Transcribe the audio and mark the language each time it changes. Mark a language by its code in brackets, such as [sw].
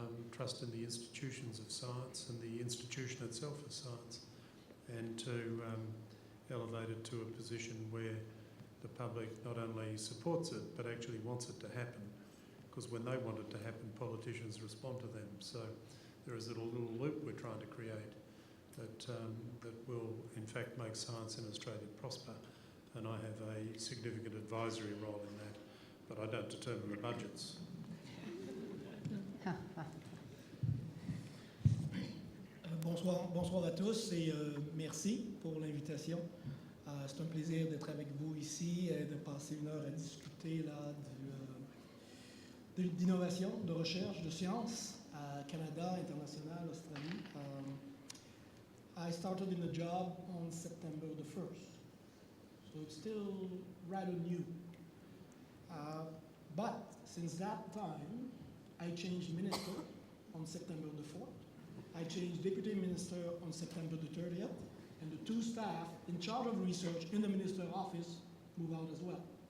[en] Trust in the institutions of science and the institution itself of science, and to elevate it to a position where the public not only supports it but actually wants it to happen, because when they want it to happen, politicians respond to them. So there is a little loop we're trying to create that will in fact make science in Australia prosper, and I have a significant advisory role in that, but I don't determine the budgets. [fr] Bonsoir à tous et merci pour l'invitation. C'est un plaisir d'être avec vous ici et de passer une heure à discuter là, d'innovation, de recherche, de science à Canada, international, Australie. [en] I started in the job on September the 1st, so it's still rather new. But since that time, I changed minister on September the 4th. I changed deputy minister on September the 30th, and the two staff in charge of research in the minister's office moved out as well.